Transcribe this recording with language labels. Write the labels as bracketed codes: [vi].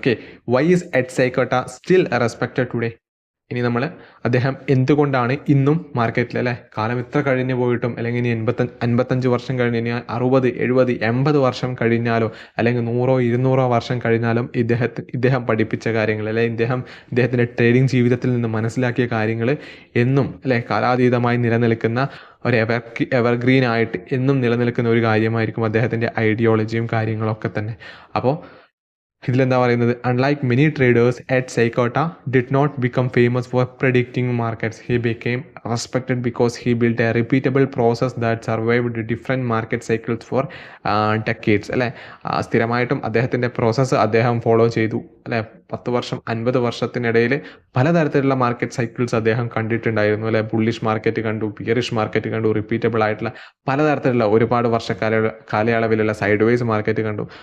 [ml] Okay, [en] Why is Ed Seykota still respected today? [ml] ഇനി നമ്മൾ അദ്ദേഹം എന്തുകൊണ്ടാണ് ഇന്നും മാർക്കറ്റിൽ അല്ലേ, കാലം ഇത്ര കഴിഞ്ഞു പോയിട്ടും അല്ലെങ്കിൽ ഇനി 55 വർഷം കഴിഞ്ഞ് ഇനി 60, 70, 80 വർഷം കഴിഞ്ഞാലോ അല്ലെങ്കിൽ 100, 200 വർഷം കഴിഞ്ഞാലും ഇദ്ദേഹം പഠിപ്പിച്ച കാര്യങ്ങൾ അല്ലെങ്കിൽ ഇദ്ദേഹത്തിൻ്റെ ട്രേഡിംഗ് ജീവിതത്തിൽ നിന്ന് മനസ്സിലാക്കിയ കാര്യങ്ങൾ എന്നും അല്ലേ കാലാതീതമായി നിലനിൽക്കുന്ന ഒരു എവർഗ്രീൻ ആയിട്ട് എന്നും നിലനിൽക്കുന്ന ഒരു കാര്യമായിരിക്കും അദ്ദേഹത്തിൻ്റെ ഐഡിയോളജിയും കാര്യങ്ങളൊക്കെ തന്നെ. അപ്പോൾ ഇതിലെന്താ പറയുന്നത്, [en] Unlike many traders Ed Seykota did not become famous for predicting markets, he became respected because he built a repeatable process that survived different market cycles for decades. [ml] അല്ലേ, സ്ഥിരമായിട്ടും അദ്ദേഹത്തിൻ്റെ പ്രോസസ്സ് അദ്ദേഹം ഫോളോ ചെയ്തു അല്ലേ. 10 വർഷം 50 വർഷത്തിനിടയിൽ പലതരത്തിലുള്ള മാർക്കറ്റ് സൈക്കിൾസ് അദ്ദേഹം കണ്ടിട്ടുണ്ടായിരുന്നു അല്ലെ. ബുള്ളിഷ് മാർക്കറ്റ് കണ്ടു, ബിയറിഷ് മാർക്കറ്റ് കണ്ടു, റിപ്പീറ്റബിൾ ആയിട്ടുള്ള പലതരത്തിലുള്ള ഒരുപാട് കാലയളവിലുള്ള സൈഡ് വേസ് മാർക്കറ്റ് കണ്ടു.